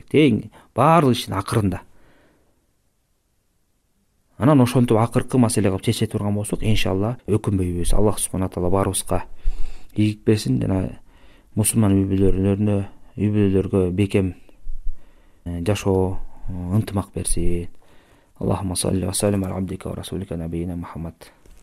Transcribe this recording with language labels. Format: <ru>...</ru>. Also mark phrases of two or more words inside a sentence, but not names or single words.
<ky>Тең баардык иштин акырында. Анан ошентип акыркы маселе кылып чече турган болсок, иншалла өкүнбөйбүз. Аллах</ky> <ar>سبحانه وتعالى</ar> <ky>баарыбызга ийгилик берсин жана мусулман үй бүлөлөргө бекем жашоо ынтымак берсин.</ky> <ar>اللهم صل وسلم على عبدك ورسولك نبينا محمد.</ar>